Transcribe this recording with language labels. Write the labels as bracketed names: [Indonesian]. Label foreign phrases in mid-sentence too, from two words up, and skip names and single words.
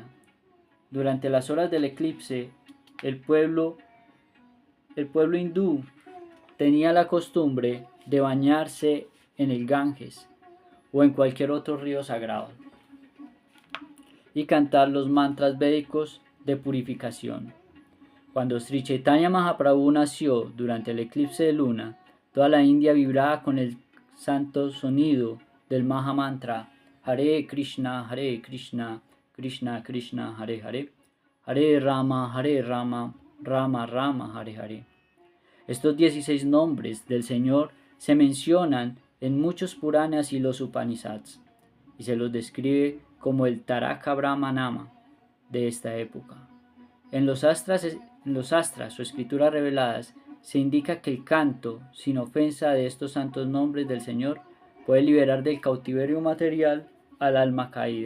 [Spanish] Durante las horas del eclipse, el pueblo hindú tenía la costumbre de bañarse en el Ganges o en cualquier otro río sagrado y cantar los mantras védicos de purificación. Cuando Sri Chaitanya Mahaprabhu nació durante el eclipse de luna, toda la India vibraba con el santo sonido del Mahamantra Hare Krishna, Krishna Krishna, Hare Hare, Hare Rama, Rama Rama, Hare Hare. Estos 16 nombres del Señor se mencionan en muchos Puranas y los Upanishads, y se los describe como el Taraka Brahmanama de esta época. En los astras o escrituras reveladas se indica que el canto sin ofensa de estos santos nombres del Señor puede liberar del cautiverio material al alma caída.